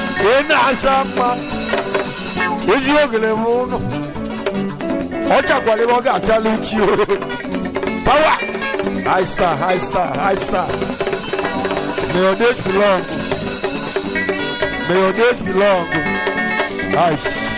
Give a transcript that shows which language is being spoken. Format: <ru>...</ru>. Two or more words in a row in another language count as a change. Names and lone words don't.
<ig>Ị na-asa mma. Ezi ogele m ụnụ. Ọ chakwara ebe ọ ga-achala uchi o.</ig> <en>Power. High star, high star, high star. May your days be long. May your days be long. Nice.</en>